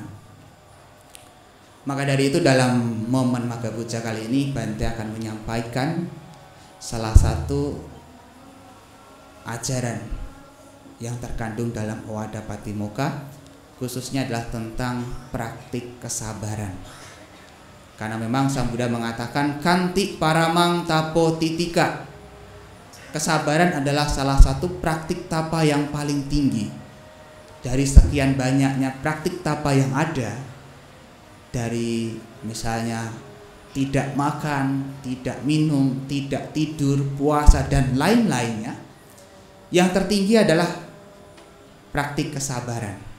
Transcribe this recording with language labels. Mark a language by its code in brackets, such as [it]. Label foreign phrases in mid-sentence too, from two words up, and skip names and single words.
[id] Maka dari itu dalam momen Magha Puja kali ini, Bante akan menyampaikan salah satu ajaran yang terkandung dalam Owada Patimokkha, khususnya adalah tentang praktik kesabaran. Karena memang Sang Buddha mengatakan [pi] kanti paramang tapo titika. [id] Kesabaran adalah salah satu praktik tapa yang paling tinggi. Dari sekian banyaknya praktik tapa yang ada, dari misalnya tidak makan, tidak minum, tidak tidur, puasa, dan lain-lainnya, yang tertinggi adalah praktik kesabaran.